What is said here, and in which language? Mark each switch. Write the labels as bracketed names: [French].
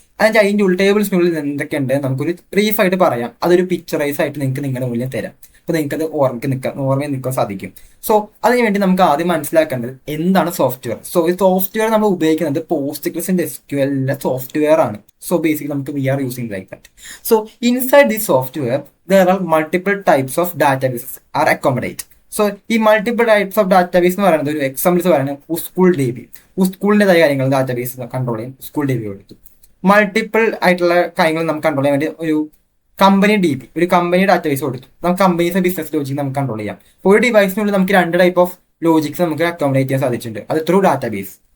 [Malayalam] അതിന്റെ അതിൻ്റെ ഉള്ളിൽ ടേബിൾസിനുള്ളിൽ എന്തൊക്കെയുണ്ട് നമുക്കൊരു ബ്രീഫായിട്ട് പറയാം. അതൊരു പിക്ചറൈസ് ആയിട്ട് നിങ്ങൾക്ക് നിങ്ങളുടെ മുന്നിൽ തരാം. അപ്പൊ നിങ്ങൾക്ക് അത് ഓർമ്മയിൽ നിൽക്കാൻ സാധിക്കും. സോ അതിന് വേണ്ടി നമുക്ക് ആദ്യം മനസ്സിലാക്കേണ്ടത് എന്താണ് സോഫ്റ്റ്വെയർ. സോ ഈ സോഫ്റ്റ്വെയർ നമ്മൾ ഉപയോഗിക്കുന്നത് പോസ്റ്റ്ഗ്രെസിന്റെ SQL സോഫ്റ്റ്വെയർ ആണ്. [English] So basically നമുക്ക് we are using like that. So inside the software there are multiple types of databases are accommodate. [Malayalam] So ഈ മൾട്ടിപ്പിൾ ടൈപ്സ് ഓഫ് ഡാറ്റാബേസ് എന്ന് പറയുന്നത് ഒരു എക്സാമ്പിൾസ് പറയുന്നത് സ്കൂൾ DB. സ്കൂളിൻ്റെതായ കാര്യങ്ങൾ ഡാറ്റാബേസ് കൺട്രോൾ ചെയ്യും school DB കൊടുത്തു. Multiple ആയിട്ടുള്ള കാര്യങ്ങൾ നമുക്ക് കൺട്രോൾ ചെയ്യാൻ വേണ്ടി ഒരു കമ്പനി DB, ഒരു കമ്പനി ഡാറ്റാബേസ് കൊടുത്തു. നമുക്ക് കമ്പനീസ് ബിസിനസ് ലോജിക് നമുക്ക് കൺട്രോൾ ചെയ്യാം. ഒരു ഡിവൈസിനുള്ളിൽ നമുക്ക് 2 ടൈപ്പ് ഓഫ് ലോജിക്സ് നമുക്ക് അക്കോമഡേറ്റ് ചെയ്യാൻ സാധിച്ചിട്ടുണ്ട്. അത് ത്രൂ ഡാറ്റാബേസ്.